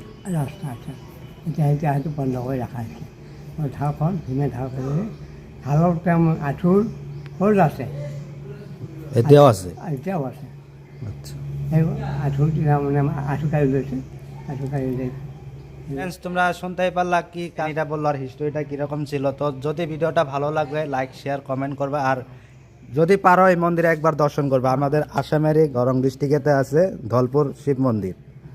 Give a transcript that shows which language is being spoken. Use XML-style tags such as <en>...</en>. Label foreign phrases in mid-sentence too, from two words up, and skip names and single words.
<as>ৰাস্তা আছে। এতিয়া সেইটো বন্ধ কৰি ৰখা হৈছে। ঢালখন ধুনীয়া ঢাল কৰি ঢালৰ তেওঁ আঁঠুৰ খোজ আছে, এতিয়াও আছে। এতিয়াও আছে। আচ্ছা সেই আঁঠুৰ মানে আঁঠু কাঢ়ি লৈছে, আঁঠু কাঢ়ি লৈ</as> <bn>ফ্রেন্ডস তোমরা শুনতেই পারলা কি কাহিনীটা বললো আর হিস্টোরিটা কীরকম ছিল। তো যদি ভিডিওটা ভালো লাগবে</bn> <en>like share comment</en> <bn>করবে, আর যদি পারো এই মন্দিরে একবার দর্শন করবে। আমাদের আসামেরই গরং ডিস্ট্রিক্টেতে আছে ধলপুর শিব মন্দির।</bn>